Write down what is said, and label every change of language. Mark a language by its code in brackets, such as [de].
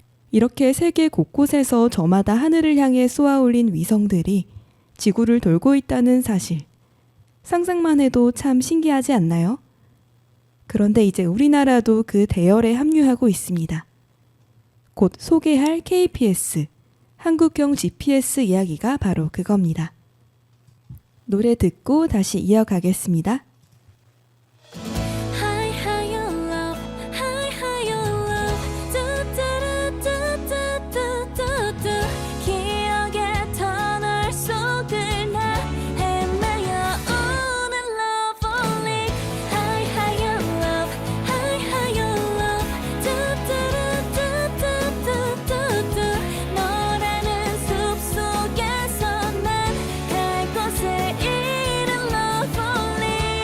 [ko] 이렇게 세계 곳곳에서 저마다 하늘을 향해 쏘아올린 위성들이 지구를 돌고 있다는 사실, 상상만 해도 참 신기하지 않나요? 그런데 이제 우리나라도 그 대열에 합류하고 있습니다. 곧 소개할 KPS, 한국형 GPS 이야기가 바로 그겁니다. 노래 듣고 다시 이어가겠습니다. [en] High higher love, high higher love. 뚜뚜루뚜뚜뚜뚜뚜. [ko] 기억의 터널 속을 나 헤매어 오는 [en] love only. High higher love, high higher love. 뚜뚜루뚜뚜뚜뚜뚜. [ko] 너라는 숲 속에서 난 갈 곳을 잃은 [en] love only.